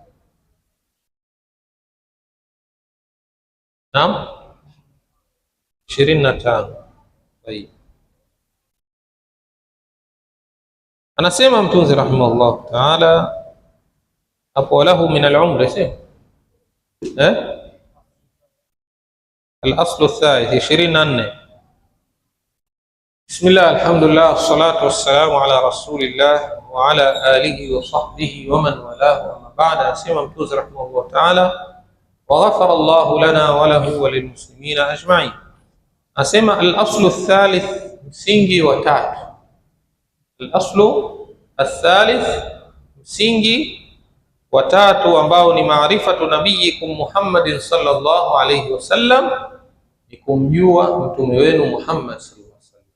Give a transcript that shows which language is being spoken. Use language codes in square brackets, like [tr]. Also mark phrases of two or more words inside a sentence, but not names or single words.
[sw] Naam, 25. Tayeb. Anasema mtunzi [ar] رحمه الله تعالى [sw] hapo, [ar] وله من العمر الأصل الثالث [sw] 24. [ar] بسم الله، الحمد لله، والصلاة والسلام على رسول الله وعلى آله وصحبه ومن والاه، أما بعد. [sw] Anasema mtunzi [ar] رحمه الله تعالى، وغفر الله لنا وله وللمسلمين أجمعين. [sw] Anasema [ar] الأصل الثالث, [sw] msingi wa 3. [ar] الأصل الثالث, [sw] msingi wa 3 ambao ni [ar] معرفة نبيكم محمد صلى الله عليه وسلم, [sw] ni kumjua mtume wenu Muhammad [ar] صلى الله عليه وسلم.